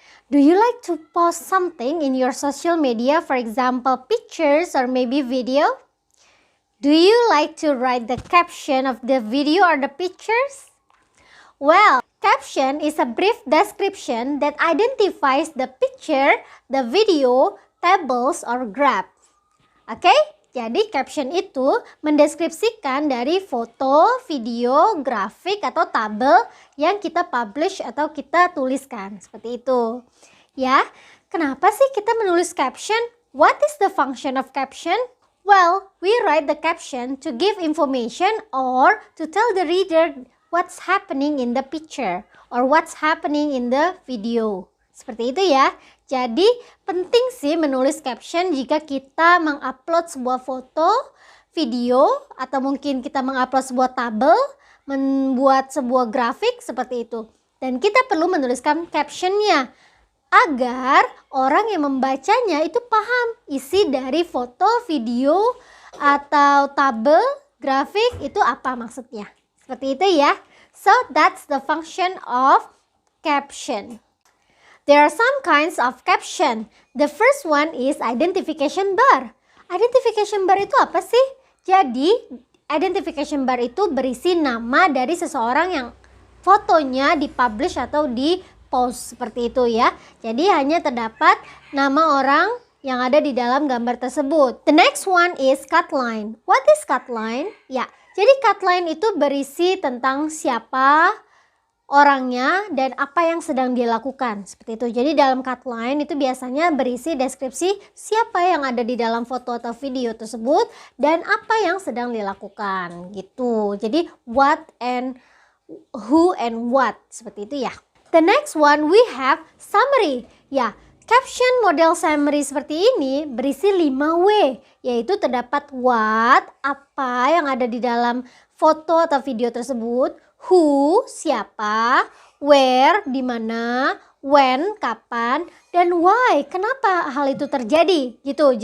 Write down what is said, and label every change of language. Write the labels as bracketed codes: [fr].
[en] Do you like to post something in your social media, for example, pictures or maybe video? Do you like to write the caption of the video or the pictures? Well, caption is a brief description that identifies the picture, the video, tables, or graph. [id] Oke, jadi caption itu mendeskripsikan dari foto, video, grafik, atau tabel yang kita publish atau kita tuliskan. Seperti itu. Ya, kenapa sih kita menulis caption? [en] What is the function of caption? Well, we write the caption to give information or to tell the reader what's happening in the picture or what's happening in the video. [id] Seperti itu ya. Jadi penting sih menulis caption jika kita mengupload sebuah foto, video, atau mungkin kita mengupload sebuah tabel, membuat sebuah grafik seperti itu. Dan kita perlu menuliskan captionnya agar orang yang membacanya itu paham isi dari foto, video, atau tabel, grafik itu apa maksudnya. Seperti itu ya. [en] So that's the function of caption. There are some kinds of caption. The first one is identification bar. [id] Identification bar itu apa sih? Jadi identification bar itu berisi nama dari seseorang yang fotonya dipublish atau di-post seperti itu ya. Jadi hanya terdapat nama orang yang ada di dalam gambar tersebut. [en] The next one is cutline. What is cutline? [id] Ya, jadi cutline itu berisi tentang siapa orangnya dan apa yang sedang dia lakukan. Seperti itu. Jadi dalam cutline itu biasanya berisi deskripsi siapa yang ada di dalam foto atau video tersebut dan apa yang sedang dilakukan gitu. Jadi [en] what and who and what, [id] seperti itu ya. [en] The next one we have summary. [id] Ya, caption model summary seperti ini berisi 5W, yaitu terdapat what, apa yang ada di dalam foto atau video tersebut, who, siapa, where, di mana, when, kapan, dan why, kenapa hal itu terjadi gitu.